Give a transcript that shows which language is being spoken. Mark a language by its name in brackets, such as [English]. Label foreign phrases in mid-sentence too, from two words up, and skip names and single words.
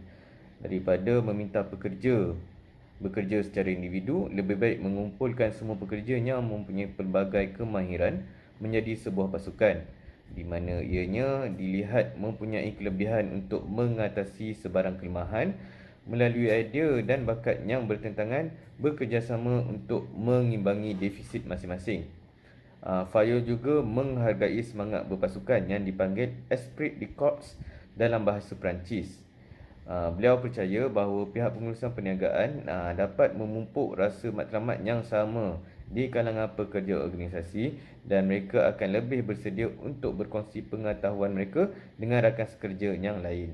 [Malay] Daripada meminta pekerja bekerja secara individu, lebih baik mengumpulkan semua pekerja yang mempunyai pelbagai kemahiran menjadi sebuah pasukan, di mana ianya dilihat mempunyai kelebihan untuk mengatasi sebarang kelemahan melalui idea dan bakat yang bertentangan bekerjasama untuk mengimbangi defisit masing-masing. Fayol juga menghargai semangat berpasukan yang dipanggil [French] esprit de corps [Malay] dalam bahasa Perancis. Beliau percaya bahawa pihak pengurusan perniagaan dapat memupuk rasa matlamat yang sama di kalangan pekerja organisasi dan mereka akan lebih bersedia untuk berkongsi pengetahuan mereka dengan rakan sekerja yang lain.